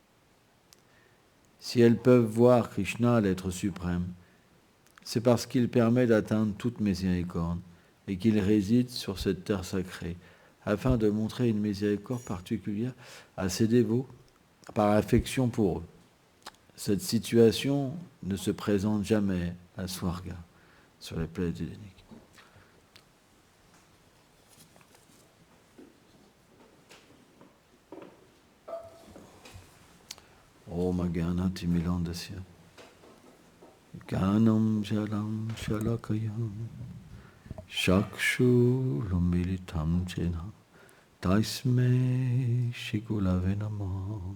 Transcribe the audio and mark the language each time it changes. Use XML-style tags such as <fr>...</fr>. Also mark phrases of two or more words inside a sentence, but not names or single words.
<fr>Si elles peuvent voir Krishna, l'être suprême, c'est parce qu'il permet d'atteindre toute miséricorde et qu'il réside sur cette terre sacrée, afin de montrer une miséricorde particulière à ses dévots par affection pour eux. Cette situation ne se présente jamais à Swarga, sur les planètes édéniques.</fr> <sa>Om Gyanati Milandasya Gyanam Jalam Shalakayam Shakshu Lumilitam Jena Taisme Shigulave Namah</sa>